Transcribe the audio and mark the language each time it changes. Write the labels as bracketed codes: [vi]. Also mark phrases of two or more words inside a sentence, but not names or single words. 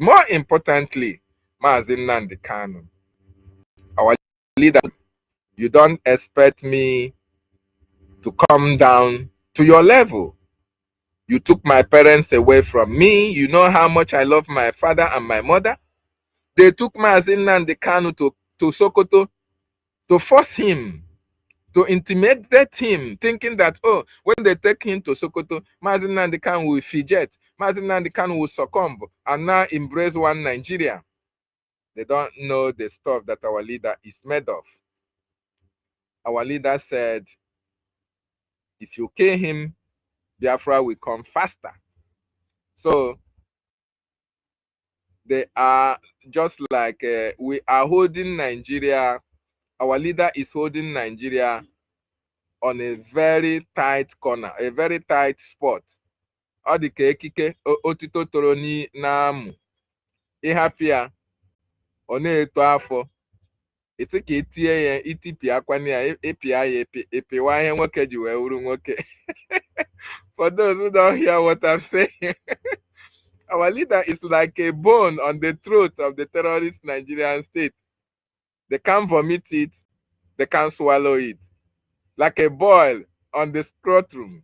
[en] More importantly, Mazi Nnamdi Kanu, our leader, you don't expect me to come down to your level. You took my parents away from me. You know how much I love my father and my mother. They took Mazi Nnamdi Kanu to Sokoto to force him, to intimidate him, thinking that, oh, when they take him to Sokoto, Mazi Nnamdi Kanu will fidget, Mazi Nnamdi Kanu will succumb, and now embrace one Nigeria. They don't know the stuff that our leader is made of. Our leader said, if you kill him, Biafra will come faster. So they are just like we are holding Nigeria. Our leader is holding Nigeria on a very tight corner, a very tight spot, [ig] ọ dị ka ekike otito toro n'amụ, ịhapụ ya ọ na-eto afọ, isi ka itie ya itipịa akwana ya, ịpịa ya ịpịwa ihe nwoke ji wee wuru nwoke. [en] For those who don't hear what I'm saying, our leader is like a bone on the throat of the terrorist Nigerian state. They can't vomit it, they can't swallow it. Like a boil on the scrotum.